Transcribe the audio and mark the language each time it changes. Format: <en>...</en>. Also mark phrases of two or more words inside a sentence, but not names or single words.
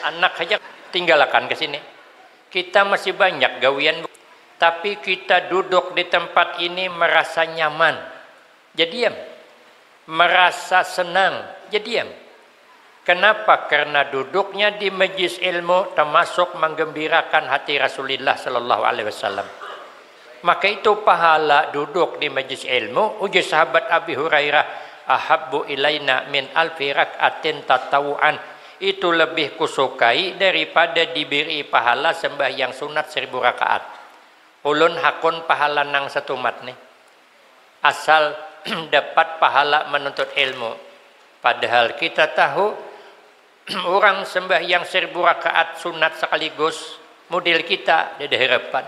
<bjn>anak aja tinggalkan ke sini. Kita masih banyak gawian, tapi kita duduk di tempat ini merasa nyaman, jadi diam.</bjn> <id>Merasa senang, jadi diam. Kenapa? Karena duduknya di majlis ilmu termasuk menggembirakan hati Rasulullah</id> <ar>sallallahu alaihi wasallam.</ar> <id>Maka itu pahala duduk di majlis ilmu.</id> <bjn>Ujar sahabat</bjn> <ar>Abi Hurairah, ahabbu ilaina min alfi rak'atin tatawuan.</ar> <id>Itu lebih kusukai daripada diberi pahala sembahyang sunat 1000 rakaat.</id> <bjn>Ulun hakun pahala nang satu mat nih.</bjn> <id>Asal dapat pahala menuntut ilmu. Padahal kita tahu orang sembahyang 1000 rakaat sunat sekaligus model kita di harapan.</id>